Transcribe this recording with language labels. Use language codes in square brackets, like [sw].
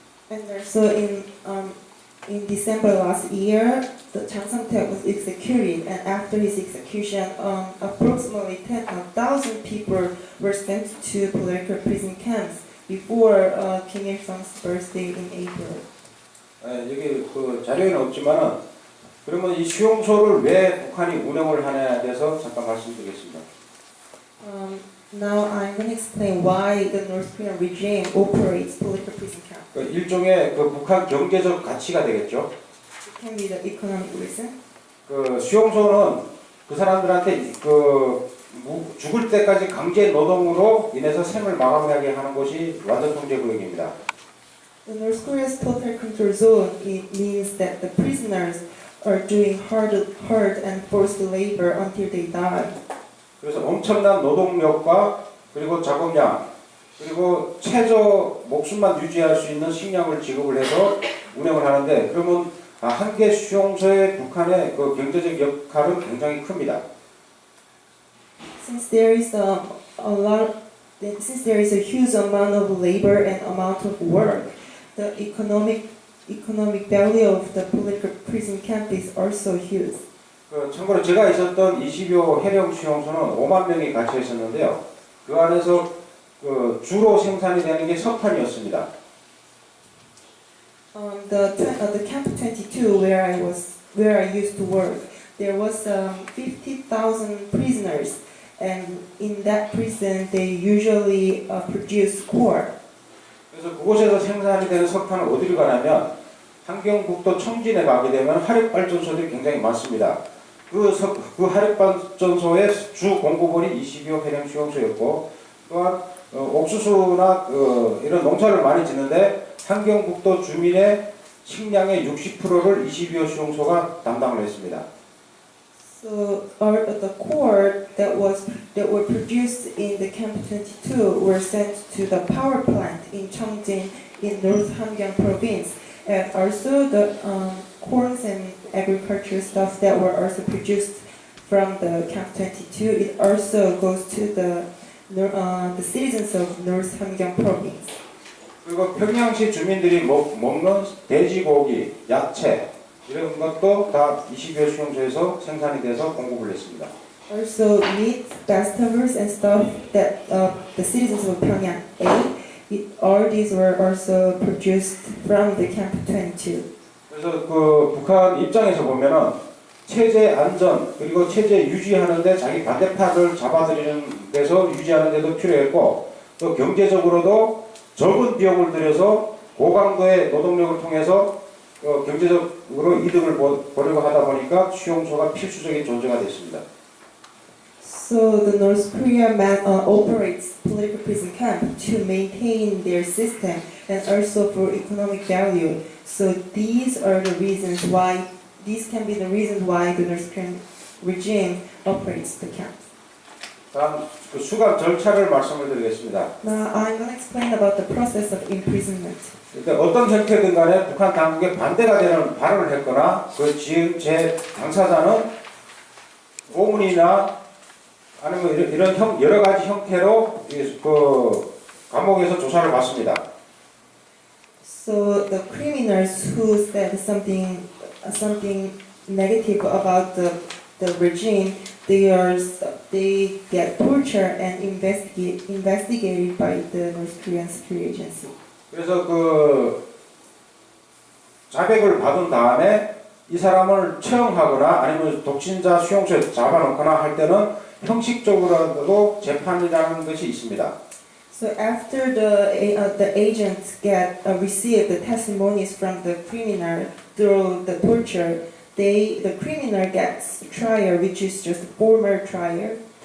[en] And also in December last year, the Chang Sang-taek was executed, and after his execution, approximately 10,000 people were sent to political prison camps before Kim Il-sung's birthday in April. [ko] 여기 자료에는 없지만은 그러면 이 수용소를 왜 북한이 운영을 하냐에 대해서 잠깐 말씀드리겠습니다. [en] Now I'm going to explain why the North Korean regime operates political prison camps. [ko] 일종의 북한 경제적 가치가 되겠죠. [en] It can be the economic reason. [ko] 수용소는 그 사람들한테 죽을 때까지 강제 노동으로 인해서 생을 마감하게 하는 것이 완전 통제 구역입니다. [en] The North Korea's total control zone, it means that the prisoners are doing hard and forced labor until they die. [ko] 그래서 엄청난 노동력과 그리고 작업량 그리고 최저 목숨만 유지할 수 있는 식량을 지급을 해서 운영을 하는데 그러면 한 개 수용소의 북한의 경제적 역할은 굉장히 큽니다. [en] Since there is a huge amount of labor and amount of work, the economic value of the political prison camp is also huge. [ko] 참고로 제가 있었던 22호 해령 수용소는 5만 명이 갇혀 있었는데요. 그 안에서 주로 생산이 되는 게 석탄이었습니다. [en] The camp 22 where I used to work, there was 50,000 prisoners, and in that prison they usually produce coal. [ko] 그래서 그곳에서 생산이 되는 석탄은 어디로 가냐면 함경북도 청진에 가게 되면 화력발전소들이 굉장히 많습니다. 그 화력발전소의 주 공급원이 22호 해령 수용소였고 또한 옥수수나 이런 농사를 많이 짓는데 함경북도 주민의 식량의 60%를 22호 수용소가 담당을 했습니다. [en] So the coal that were produced in the Camp 22 were sent to the power plant in Cheongjin in North Hamgyong province, and also the corns and agricultural stuff that were also produced from the Camp 22. It also goes to the citizens of North Hamgyong province. [ko] 그리고 평양시 주민들이 먹는 돼지고기, 야채 이런 것도 다 22호 수용소에서 생산이 돼서 공급을 했습니다. [en] Also meat, vegetables and stuff that the citizens of Pyongyang ate, all these were also produced from the Camp 22. [ko] 그래서 북한 입장에서 보면은 체제 안전 그리고 체제 유지하는데 자기 반대파를 잡아들이는 데서 유지하는 데도 필요했고 또 경제적으로도 적은 비용을 들여서 고강도의 노동력을 통해서 경제적으로 이득을 보려고 하다 보니까 수용소가 필수적인 존재가 됐습니다. [en] So the North Korea operates political prison camp to maintain their system and also for economic value. So these are the reasons why, these can be the reasons why the North Korean regime operates the camp. [ko] 다음 수감 절차를 말씀을 드리겠습니다. [en] Now I'm going to explain about the process of imprisonment. [ko] 일단 어떤 형태든 간에 북한 당국에 반대가 되는 발언을 했거나 제 당사자는 고문이나 아니면 이런 여러 가지 형태로 감옥에서 조사를 받습니다. [en] So the criminals who said something negative about the the regime, they get tortured and investigated by the North Korean Security Agency. [ko] 그래서 그 자백을 받은 다음에 이 사람을 처형하거나 아니면 독신자 수용소에 잡아놓거나 할 때는 형식적으로도 재판이라는 것이 있습니다. [en] So after the agents receive the testimonies from the criminal through the torture, the criminal gets trial, which is just formal trial.